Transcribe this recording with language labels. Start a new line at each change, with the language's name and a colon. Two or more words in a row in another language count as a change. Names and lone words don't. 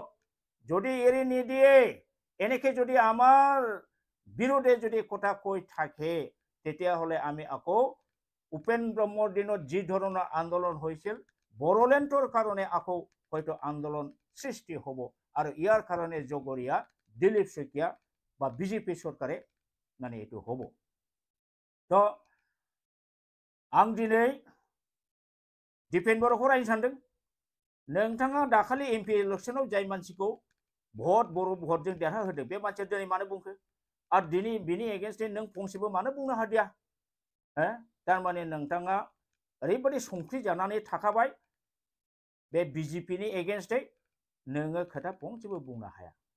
Assamese: যদি এৰি নিদিয়ে, এনেকৈ যদি আমাৰ বিৰোধে যদি কথা কৈ থাকে, তেতিয়াহ'লে আমি আকৌ উপেন ব্ৰহ্মৰ দিনত যি ধৰণৰ আন্দোলন হৈছিল, বড়োলেণ্ডৰ কাৰণে আকৌ হয়তো আন্দোলন সৃষ্টি হ'ব। আৰু ইয়াৰ কাৰণে জগৰীয়া দিলীপ শইকীয়া বা বিজেপি চৰকাৰে মানে এইটো হ'ব।
Bodo: তো आं दिनै दीपेन बड़ोखौ रायनो सानदों। नोंथाङा दाखालि MP इलेक्शनाव जाय मानसिखौ बर' भटजों देरहा होदों, बे मानसिया दिनै मानो बुंखो? आरो दिनै बिनि एगेन्स्टै नों फंसेबो मानो बुंनो हादिया? थारमाने नोंथाङा ओरैबायदि संख्रि जानानै थाखाबाय, बे BJPनि एगेन्स्टै नोङो खोथा फंसेबो बुंनो हाया।